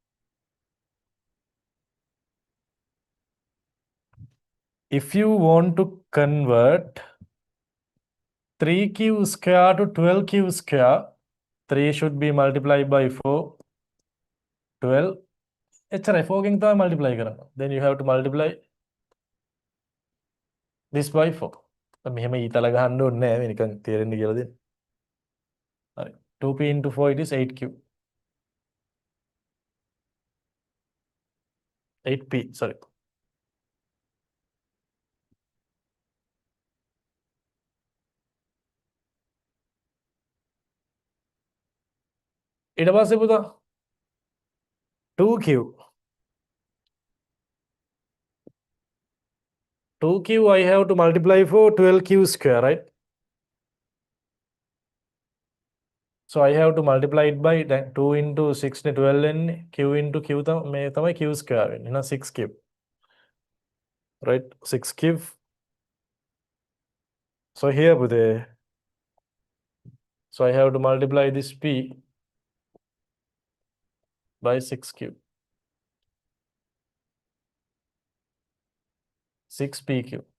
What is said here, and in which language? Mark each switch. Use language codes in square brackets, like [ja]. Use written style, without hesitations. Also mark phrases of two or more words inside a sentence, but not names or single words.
[en] If you want to convert 3q square to 12q square, 3 should be multiplied by 4. [si] 12. HRI 4 ගෙන් තමයි multiply කරනවා. [en] Then you have to multiply this by 4. [si] මෙහෙම ඊතල ගහන්න ඕනේ නැහැ. මේ නිකන් තේරෙන්න කියලා දෙන්න. හරි. [en] 2p into 4 it is 8q. 8p, sorry. [si] ඊට පස්සේ පුතා 2q. [en] 2q I have to multiply for 12q square, right? So I have to multiply it by 2 into 6 නේ 12 එන්නේ q into q [si] මේ තමයි [en] q square [si] වෙන්නේ. එහෙනම් [en] 6q. Right? 6q. So here පුතේ. So I have to multiply this p by 6q. 6pq.